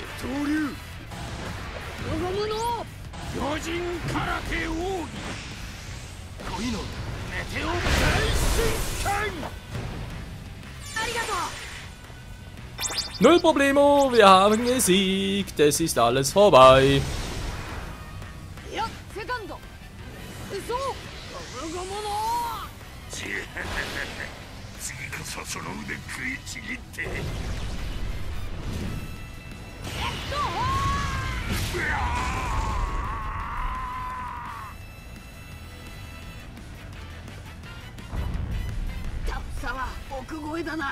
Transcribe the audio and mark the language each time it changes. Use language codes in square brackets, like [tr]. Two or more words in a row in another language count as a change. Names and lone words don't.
[de] Null Problemo, wir haben gesiegt. Es ist alles vorbei. Ja, Sekando. So. [ja] 次こそその腕食いちぎってタフさは奥越えだな。